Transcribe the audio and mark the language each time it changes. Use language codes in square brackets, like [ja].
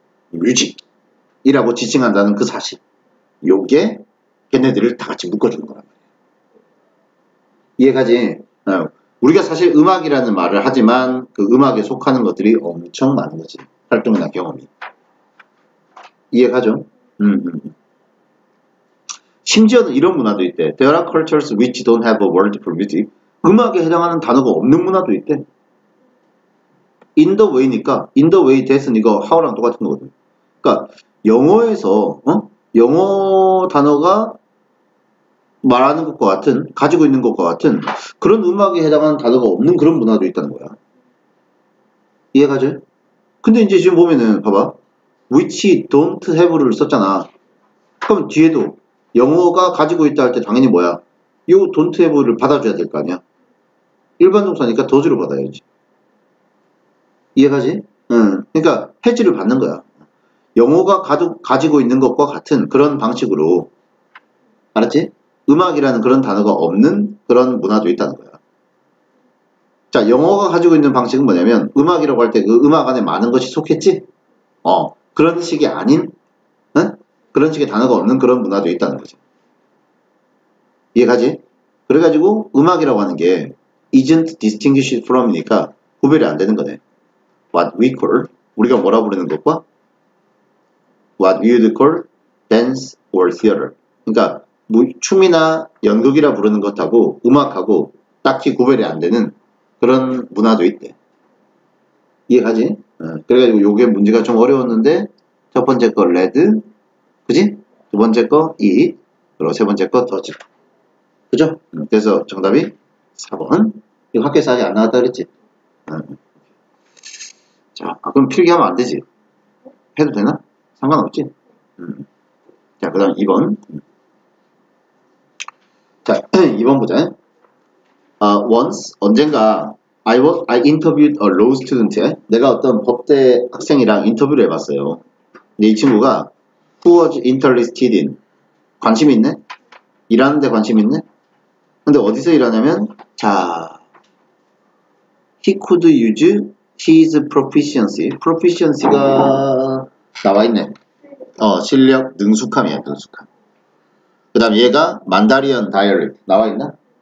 [ko] 뮤직이라고 지칭한다는 그 사실. 요게 걔네들을 다 같이 묶어주는 거란 말이야. 이해가지? 우리가 사실 음악이라는 말을 하지만 그 음악에 속하는 것들이 엄청 많은 거지. 활동이나 경험이. 이해가죠? 심지어는 이런 문화도 있대. [en] There are cultures which don't have a word for music. [ko] 음악에 해당하는 단어가 없는 문화도 있대. [en] In the way [ko] 니까 [en] in the way that [ko] 은 이거 how랑 똑같은 거거든. 그러니까 영어에서 영어 단어가 말하는 것과 같은 가지고 있는 것과 같은 그런 음악에 해당하는 단어가 없는 그런 문화도 있다는 거야. 이해가죠? 근데 이제 지금 보면은 봐봐. [en] which don't have [ko] 를 썼잖아. 그럼 뒤에도 영어가 가지고 있다 할 때 당연히 뭐야? 요 [en] don't have [ko] 를 받아줘야 될 거 아니야? 일반 동사니까 does를 받아야지. 이해가지? 그러니까 has를 받는 거야. 영어가 가지고 있는 것과 같은 그런 방식으로 알았지? 음악이라는 그런 단어가 없는 그런 문화도 있다는 거야. 자, 영어가 가지고 있는 방식은 뭐냐면 음악이라고 할 때 그 음악 안에 많은 것이 속했지? 그런 식이 아닌 그런 식의 단어가 없는 그런 문화도 있다는 거지. 이해가지? 그래가지고 음악이라고 하는 게 [en] isn't distinguished from [ko] 이니까 구별이 안 되는 거네. [en] What we call [ko] 우리가 뭐라 부르는 것과 [en] what we would call dance or theater. [ko] 그러니까 뭐 춤이나 연극이라 부르는 것하고 음악하고 딱히 구별이 안 되는 그런 문화도 있대. 이해가지? 그래가지고 요게 문제가 좀 어려웠는데 첫 번째 거 레드, 그지? 두 번째 거 eat, 그리고 세 번째 거 touch. 그죠? 그래서 정답이 4번. 이거 학교에서 아직 안 나왔다 그랬지? 자, 그럼 필기하면 안 되지? 해도 되나? 상관없지? 자, 그 다음 2번. 자, 2번 보자. [en] Once, [ko] 언젠가, [en] I interviewed a law student. [ko] 내가 어떤 법대 학생이랑 인터뷰를 해봤어요. 근데 이 친구가 [en] who was interested in. [ko] 관심이 있네? 일하는데 관심이 있네? 근데 어디서 일하냐면, 자, [en] he could use his proficiency. [ko] proficiency가 나와 있네. 실력, 능숙함이야, 능숙함. 그 다음 얘가 만다리안 다이얼렉트 나와 있나?